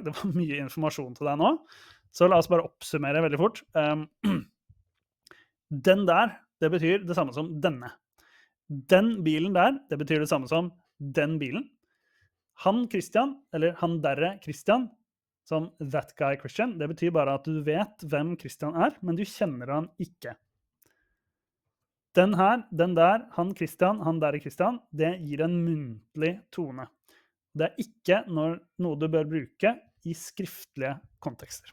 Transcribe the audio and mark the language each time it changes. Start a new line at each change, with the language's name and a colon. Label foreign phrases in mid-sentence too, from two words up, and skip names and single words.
Norwegian: Det var mye informasjon til deg nå. Så la oss bare oppsummere veldig fort. Den der, det betyr det samme som denne. Den bilen der, det betyr det samme som den bilen. Han Christian, eller han derre Christian, som
English: that guy
Norwegian: Christian, det betyr bare at du vet hvem Christian men du kjenner han ikke. Den her, den der, han Christian, han derre Christian, det gir en muntlig tone. Det ikke noe du bør bruke i skriftlige kontekster.